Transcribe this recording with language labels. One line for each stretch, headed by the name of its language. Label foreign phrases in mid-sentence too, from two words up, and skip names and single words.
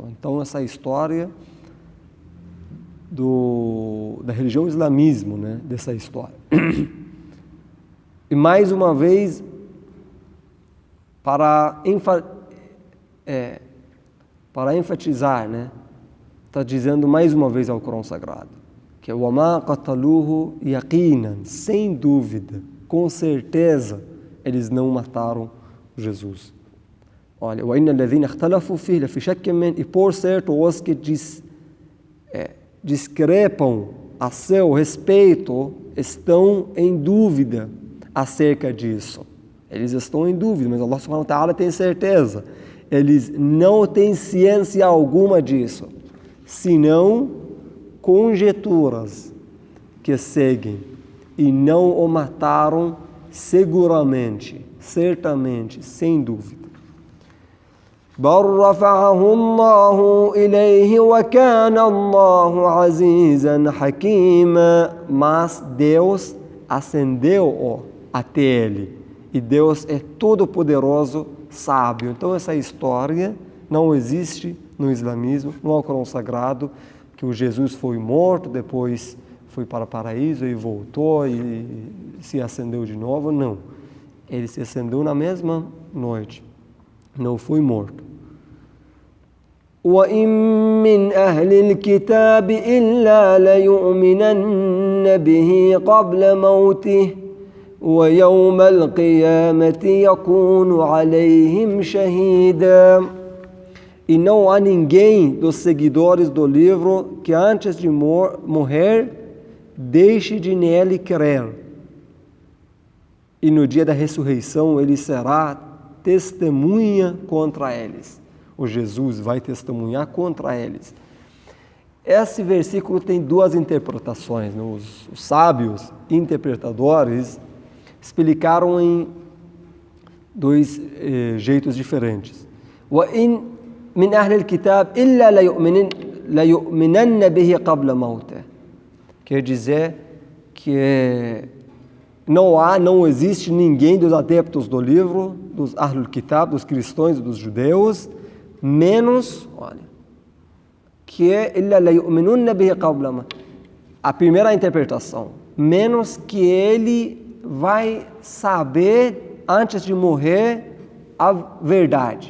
Portuguese: Então essa história da religião islamismo, né, dessa história. E mais uma vez, para enfatizar, né, está dizendo mais uma vez ao Corão Sagrado, que
Arabic: وَمَا قَتَلُوهُ يَقِينًا,
Portuguese: sem dúvida, com certeza, eles não mataram Jesus. Olha,
Arabic: وَإِنَّ الَّذِينَ اخْتَلَفُوا فِيهِ لَفِي شَكٍّ مِّنْهُ,
Portuguese: e por certo, os que discrepam a seu respeito estão em dúvida acerca disso. Eles estão em dúvida, mas
Arabic: الله سبحانه وتعالى
Portuguese: tem certeza. Eles não têm ciência alguma disso, senão conjecturas que seguem, e não o mataram seguramente, certamente, sem dúvida.
Arabic: بَلْ رَفَعَهُ اللَّهُ إِلَيْهِ وَكَانَ اللَّهُ عَزِيزًا حَكِيمًا,
Portuguese: mas Deus ascendeu-o até ele, e Deus é todo-poderoso sábio. Então essa história não existe no islamismo, no Alcorão Sagrado, que o Jesus foi morto, depois foi para o paraíso e voltou e se acendeu de novo. Não. Ele se acendeu na mesma noite. Não foi morto.
Arabic: وَإِن مِّنْ أَهْلِ الْكِتَابِ إِلَّا لَيُؤْمِنَنَّ بِهِ قَبْلَ مَوْتِهِ وَيَوْمَ الْقِيَامَةِ يَكُونُ عَلَيْهِمْ شَهِيدًا.
Portuguese: E não há ninguém dos seguidores do livro que antes de morrer deixe de nele crer. E no dia da ressurreição ele será testemunha contra eles. O Jesus vai testemunhar contra eles. Esse versículo tem duas interpretações. Os sábios interpretadores explicaram em dois jeitos diferentes.
Arabic: وَإِن مِّنْ أَهْلِ الْكِتَابِ إِلَّا لَيُؤْمِنَنَّ بِهِ قَبْلَ مَوْتِهِ.
Portuguese: Quer dizer que não existe ninguém dos adeptos do livro, dos
Arabic: أهل الكتاب,
Portuguese: dos cristãos e dos judeus, menos, olha, que a primeira interpretação, menos que ele vai saber antes de morrer a verdade.